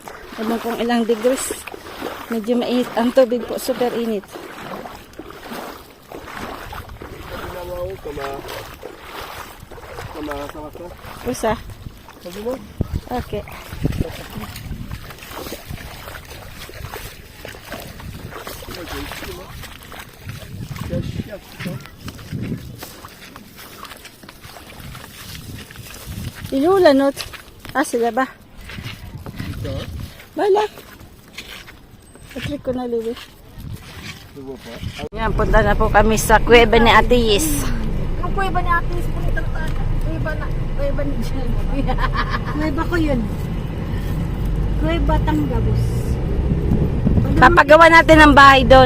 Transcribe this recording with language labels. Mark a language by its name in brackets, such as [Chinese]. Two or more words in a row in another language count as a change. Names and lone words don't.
[Filipino] Ewan kung ilang degrees. Medyo mainit ang tubig po, super init. [French] comme un Saint-Martin. Où ça? T'as vu moi? Ok. Il y a un chien, putain. Il est où la nôtre? Ah, c'est là-bas. Voilà. [Filipino] Patrick ko na Louis. [French] Je vois pas. [Filipino] Yan, punta na po kami sa kuweba ni Ate Yis. Ang kuweba ni Ate, punita na tayo. Kuweba ni Jen. Kuweba ko yun. Kuweba Tanggabos. Papagawa natin ng bahay doon.